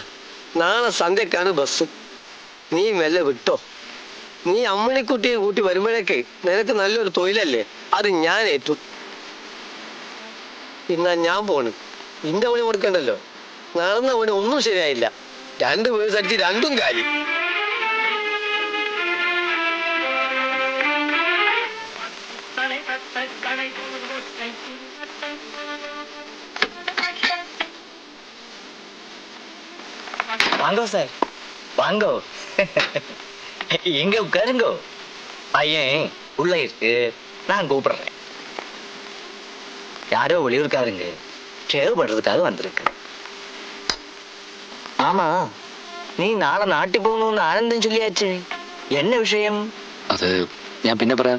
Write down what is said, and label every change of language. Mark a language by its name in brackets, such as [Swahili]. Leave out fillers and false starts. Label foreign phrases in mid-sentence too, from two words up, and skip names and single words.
[Malayalam] നാളെ സന്ധ്യക്കാണ് ബസ്. നീ മെല്ലെ വിട്ടോ. നീ അമ്മണിക്കുട്ടിയെ കൂട്ടി വരുമ്പോഴേക്ക് നിനക്ക് നല്ലൊരു തൊഴിലല്ലേ, അത് ഞാൻ ഏറ്റു. ഇന്നാ ഞാൻ പോണ്. ഇന്റെ പണി കൊടുക്കണ്ടല്ലോ. നടന്ന പണി ഒന്നും ശരിയായില്ല. 2 പേഴ്സ് അടിച്ച് 2ഉം കാലി. [Tamil] வாங்கோ சார், வாங்கோ. எங்க உட்காருங்கோ. பையன் உள்ள இருக்கு, நான் கூப்பிடுறேன். யாரோ வெளியூர்காரங்க ஷேவ் பண்றதுக்காக வந்திருக்கு. ஆமா, நீ நாளை நாட்டி போகணும்னு ஆனந்தம் சொல்லியாச்சு. என்ன விஷயம்? [Malayalam] അത് ഞാൻ പിന്നെ പറയാം.